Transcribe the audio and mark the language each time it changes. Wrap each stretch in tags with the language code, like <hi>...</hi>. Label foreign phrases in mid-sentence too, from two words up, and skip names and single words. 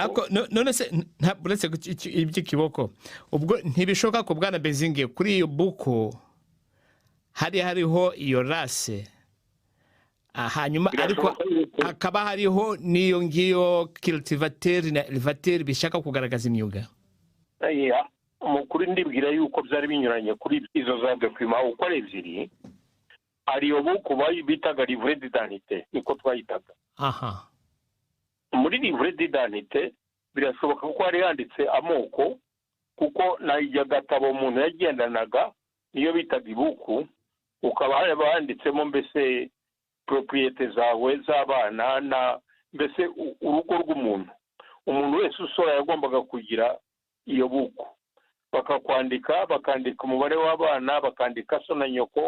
<rw>none se uretse iby'ikiboko ubwo ntibishoboka ko bwana Benzinge kuri iyo buku hariho iyo rase, hanyuma ariko hakaba hariho n'iyo ngiyo cultivateur na elevateur bishaka kugaragaza imyuga? Umukuru ndibwira yuko byari binyuranye kuri izo za document uko ari ebyiri. Ariyo buku bitaga</rw> <fr>livre d'identité</fr> <rw>niko twayitaga. Muri</rw> <fr>livre d'identité</fr> <rw>birashoboka ko hari yanditse amoko, kuko nayo gatabo umuntu yagendanaga niyo bitaga ibuku, ukaba banditsemo mbese propriété zawe z'abana na mbese urugo rw'umuntu. Umuntu wese usora yagombaga kugira iyo buku, bakandika umubare w'abana, bakandika so na nyoko.</rw>